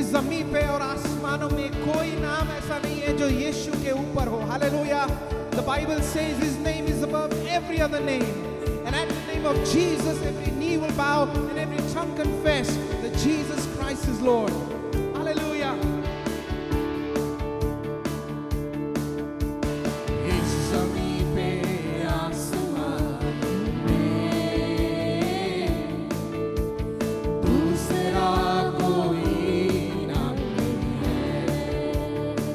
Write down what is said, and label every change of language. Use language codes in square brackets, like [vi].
[hi] इस जमीन पे और आसमानों में कोई नाम ऐसा नहीं है जो यीशु के ऊपर हो। Hallelujah. [en] The Bible says his name is above every other name. And at the name of Jesus, every knee will bow and every tongue confess that Jesus Christ is Lord. Hallelujah. [hi] इस ज़मीन पे आसमान में दूसरा कोई नाम नहीं है।